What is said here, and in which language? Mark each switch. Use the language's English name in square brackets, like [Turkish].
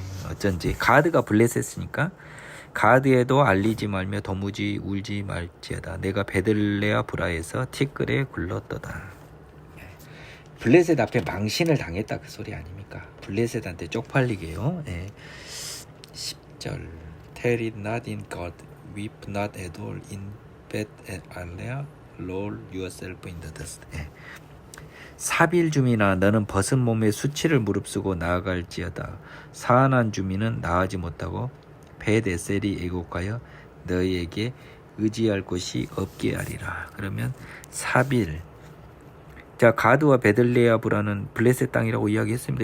[Korean] 어쩐지 가드가 블레셋이니까 가드에도 알리지 말며 도무지 울지 말지어다. 내가 베들레아 브라에서 티끌에 굴렀도다. 블레셋 앞에 망신을 당했다 그 소리 아닙니까? 블레셋한테 쪽팔리게요. [English] 10절 Tell it not in God, weep not at all in Beth-Alea, roll yourself in the dust. [Korean] 사빌 주민아 너는 벗은 몸에 수치를 무릅쓰고 나아갈지어다. 사안한 주민은 나아지 못하고 벳에셀이 애곡하여 너희에게 의지할 곳이 없게 하리라. 그러면 사빌, 자 가드와 베들레아브라는 블레셋 땅이라고 이야기했습니다.